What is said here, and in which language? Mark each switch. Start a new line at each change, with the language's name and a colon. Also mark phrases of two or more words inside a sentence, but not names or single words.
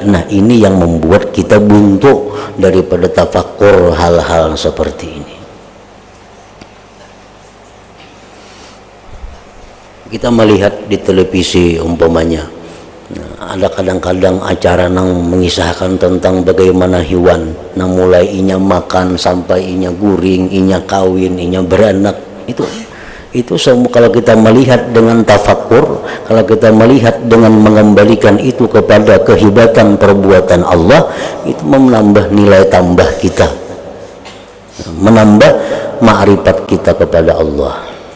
Indonesian: Nah, ini yang membuat kita buntu daripada tafakur hal-hal seperti ini. Kita melihat di televisi umpamanya, nah, ada kadang-kadang acara yang mengisahkan tentang bagaimana hewan nah mulai inya makan sampai inya guring, inya kawin, inya beranak. Itu semua kalau kita melihat dengan tafakur, kalau kita melihat dengan mengembalikan itu kepada kehebatan perbuatan Allah, itu menambah nilai tambah kita, menambah ma'rifat kita kepada Allah.